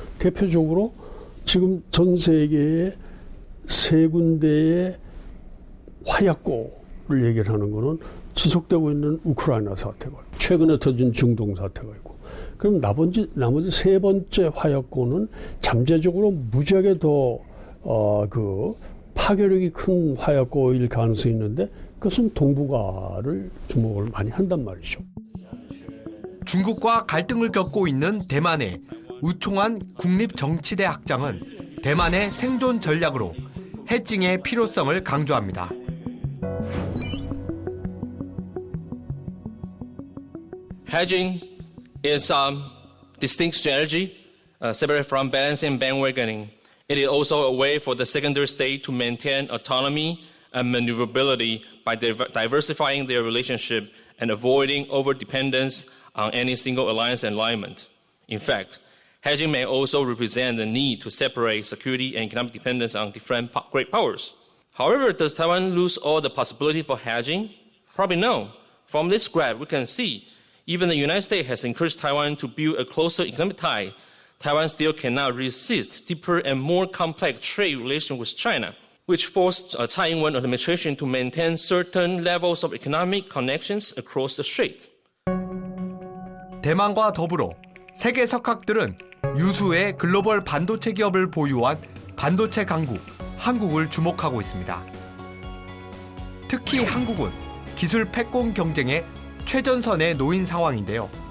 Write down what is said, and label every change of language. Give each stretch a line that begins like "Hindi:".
Korean: 대표적으로 지금 전 세계에 세 군데의 화약고를 얘기를 하는 거는 지속되고 있는 우크라이나 사태가 있고 최근에 터진 중동 사태가 있고 그럼 나머지 세 번째 화약고는 잠재적으로 무지하게 더 파괴력이 큰 화약고일 가능성이 있는데 그것은 동북아를 주목을 많이 한단 말이죠. 중국과 갈등을 겪고 있는 대만의 우총한 국립정치대 학장은 대만의 생존 전략으로 해칭의 필요성을 강조합니다.
English: Hedging is a distinct strategy, separate from balancing bandwagoning. It is also a way for the secondary state to maintain autonomy and maneuverability by diversifying their relationship and avoiding overdependence on any single alliance and alignment. In fact, hedging may also represent the need to separate security and economic dependence on different great powers. However, does Taiwan lose all the possibility for hedging? Probably no. From this graph, we can see even the United States has encouraged Taiwan to build a closer economic tie. Taiwan still cannot resist deeper and more complex trade relations with China, which forced a Tsai Ing-wen administration to maintain certain levels of economic connections across the strait.
Korean: 대만과 더불어 세계 석학들은 유수의 글로벌 반도체 기업을 보유한 반도체 강국 한국을 주목하고 있습니다. 특히 한국은 기술 패권 경쟁의 최전선에 놓인 상황인데요.